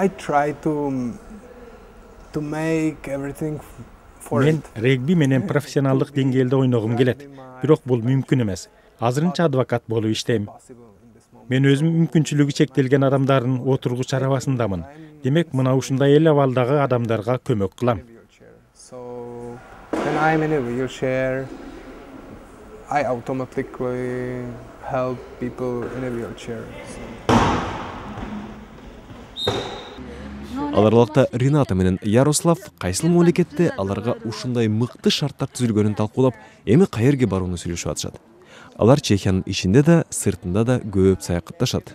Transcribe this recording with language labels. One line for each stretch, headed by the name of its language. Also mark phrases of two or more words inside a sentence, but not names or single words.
Kyrgyz: Мен регби менен профессионалдык деңгээлде ойногум келет, бирок бул мүмкүн эмес. Азырынча адвокат болуп иштейм. Мен өзүм мүмкүнчүлүгү чектелген адамдардын отургуч арабасындамын. Демек, мына ушундай эл абалдагы адамдарга көмөк кылам.
English: I automatically help people in a wheelchair.
Kyrgyz: Алар аралыкта Рената менен Ярослав кайсыл мамлекетте аларга ушундай мыкты шарттар түзүлгөнүн талкуулап, эми каерге барууну сүйлөшүп атышат. Алар Чехиянын ичинде да, сыртында да көп саякатташат.